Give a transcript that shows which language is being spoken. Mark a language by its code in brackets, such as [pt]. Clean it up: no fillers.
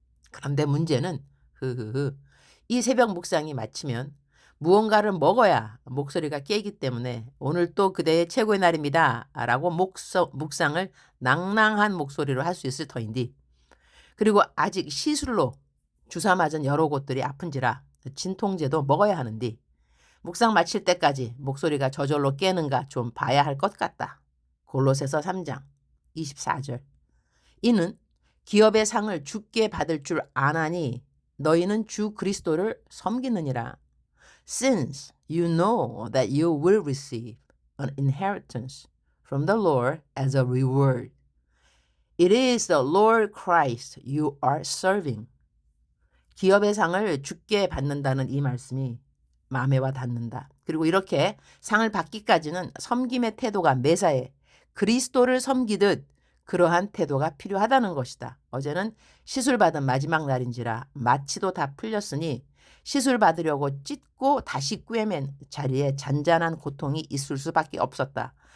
[ko] 그런데 문제는 이 새벽 묵상이 마치면 무언가를 먹어야 목소리가 깨기 때문에 오늘 또 그대의 최고의 날입니다 라고 묵상을 낭낭한 목소리로 할 수 있을 터인데 그리고 아직 시술로 주사 맞은 여러 곳들이 아픈지라 진통제도 먹어야 하는데 묵상 마칠 때까지 목소리가 저절로 깨는가 좀 봐야 할 것 같다. 골로새서 3장 24절. 이는 기업의 상을 주께 받을 줄 아나니 너희는 주 그리스도를 섬기느니라. [en] Since you know that you will receive an inheritance from the Lord as a reward. It is the Lord Christ you are serving. [ko] 기업의 상을 주께 받는다는 이 말씀이 마음에 와 닿는다. 그리고 이렇게 상을 받기까지는 섬김의 태도가 매사에 그리스도를 섬기듯 그러한 태도가 필요하다는 것이다. 어제는 시술 받은 마지막 날인지라 마취도 다 풀렸으니 시술 받으려고 찢고 다시 꿰맨 자리에 잔잔한 고통이 있을 수밖에 없었다.